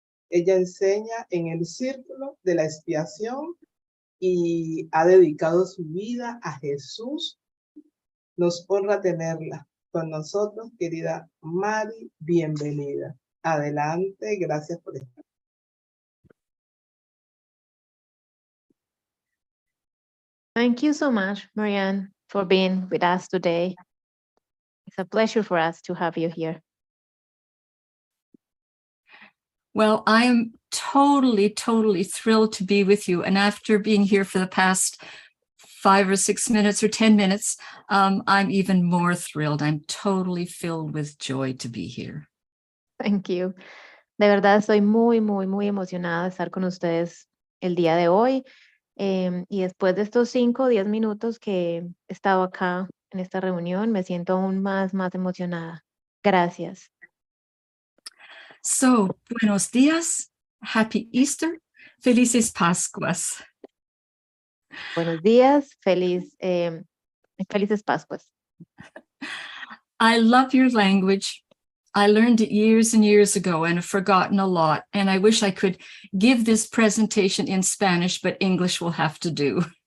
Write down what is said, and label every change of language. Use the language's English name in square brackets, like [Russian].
[Spanish] Ella enseña en el Círculo de la Expiación y ha dedicado su vida a Jesús. Nos honra tenerla con nosotros, querida Mari, bienvenida. Adelante, gracias por estar. [English] Thank you so much, Marianne, for being with us today. It's a pleasure for us to have you here. Well, I am totally thrilled to be with you. And after being here for the past 5 or 6 minutes or 10 minutes, I'm even more thrilled. I'm totally filled with joy to be here. Thank you. [Spanish] De verdad estoy muy emocionada de estar con ustedes el día de hoy. Y después de estos 5 o 10 minutos que he estado acá en esta reunión, me siento aún más emocionada. Gracias. So, buenos días, [English] happy Easter, [Spanish] felices Pascuas. Buenos días, felices Pascuas. [English] I love your language. I learned it years and years ago and have forgotten a lot. And I wish I could give this presentation in Spanish, but English will have to do.